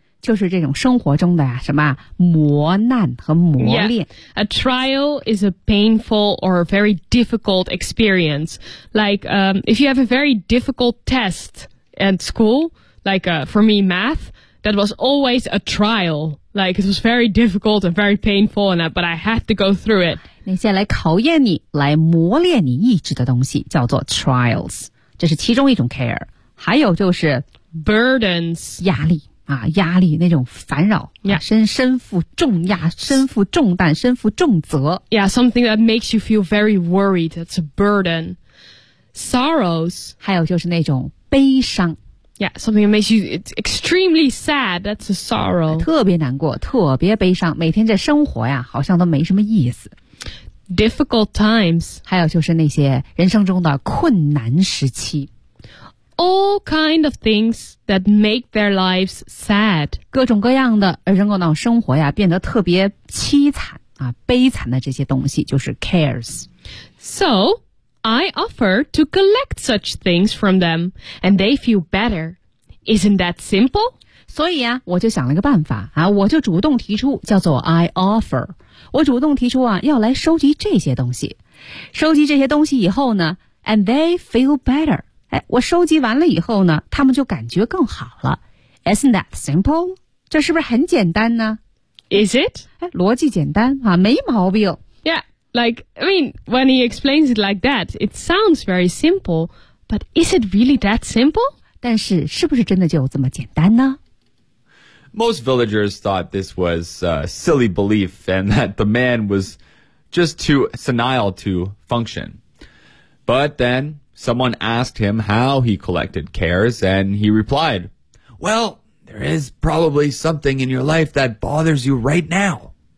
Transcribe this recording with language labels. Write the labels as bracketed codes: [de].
[zh] 就是这种生活中的什么磨难和磨练。 [en] Yeah. A trial is a painful or a very difficult experience. Like, if you have a very difficult test at school, like, for me, math, that was always a trial. Like, it was very difficult and very painful, and but I had to go through it. [zh] 那些来考验你、来磨练你意志的东西叫做 trials. 这是其中一种 care. 还有就是 [en] burdens, [zh] 压力。啊，压力那种烦扰、 [en] yeah. [zh] 身负重压，身负重担，身负重责。 [en] Yeah, something that makes you feel very worried. It's a burden. Sorrows. [zh] 还有就是那种悲伤。 [en] Yeah, something that makes you extremely sad. That's a sorrow. [zh] 特别难过，特别悲伤，每天这生活呀，好像都没什么意思。 [en] Difficult times. [zh] 还有就是那些人生中的困难时期。 [en] All kind of things that make their lives sad. [zh] 各种各样的人工脑生活呀变得特别凄惨啊悲惨的这些东西就是 cares. [en] So, I offer to collect such things from them and they feel better. Isn't that simple? [zh] 所以啊我就想了一个办法啊我就主动提出叫做 [en] I offer. [zh] 我主动提出啊要来收集这些东西。收集这些东西以后呢 [en] and they feel better. [zh] 哎，我收集完了以后呢，他们就感觉更好了。 [en] Isn't that simple? [zh] 这是不是很简单呢 [en] ？Is it? [zh] 哎，逻辑简单啊，没毛病。 [en] Yeah, like I mean, when he explains it like that, it sounds very simple. But is it really that simple? [zh] 但是是不是真的就这么简单呢 [en] ？Most villagers thought this was a silly belief, and that the man was just too senile to function. But then. Someone asked him how he collected cares, and he replied, Well, there is probably something in your life that bothers you right now.